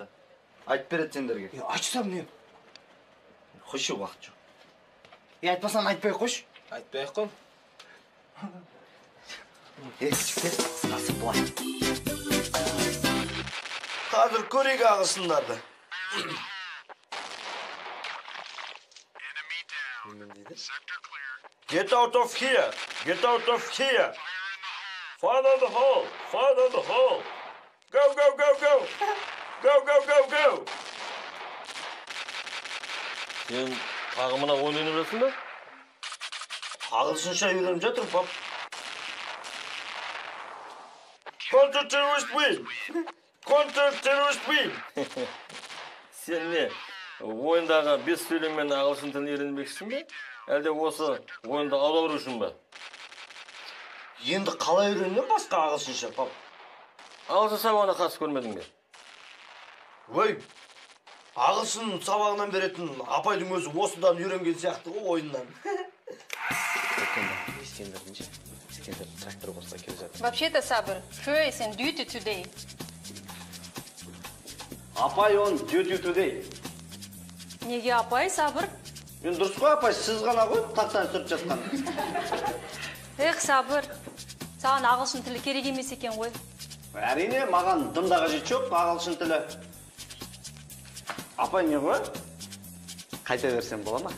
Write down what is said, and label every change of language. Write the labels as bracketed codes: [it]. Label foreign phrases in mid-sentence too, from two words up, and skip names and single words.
[kk] Айтып береді сендерге. Айтсам не? Қойшы, уақыт жоқ. Айтпасам айтпай қойшы. Айтпай-ақ қой. Жігіттер, қысқасы былай. Қазір көрейік ағылшындарды. [en] Get out of here! Get out of here! Follow the hole! Follow the hole! Go, go, go, go! Go, go, go, go! [kk] Сен тағы мына ойнап жатсың ба? Ағылшынша үйреніп жатыр, пап. [en] Counter-terrorist win! Counter-terrorist win! [kk] Сен не, ойындағы бес сөйлеммен ағылшын тілін үйренбекшісің бе? Әлде осы ойында аудару үшін бе? Енді қалай үйренем басқа ағылшынша, пап? Ағылшын сабағына қатысып көрмедің бе? Ой, ағылшын сабағынан беретін апайдың өзі осыдан үйренген сияқты ғой ойыннан. [ru] Вообще-то, [en] Sabr, her is on duty today. Апай on duty today. [kk] Неге апай, Sabr? Мен дұрыс қой, апай, сіз ғана ғой тақтан сүріп жатқан. Эх, Sabr, саған ағылшын тілі керек емес екен ғой. Әрине, маған дымда қажет жоқ ағылшын тілі. Апай не ғой? Қайта берсем бола ма?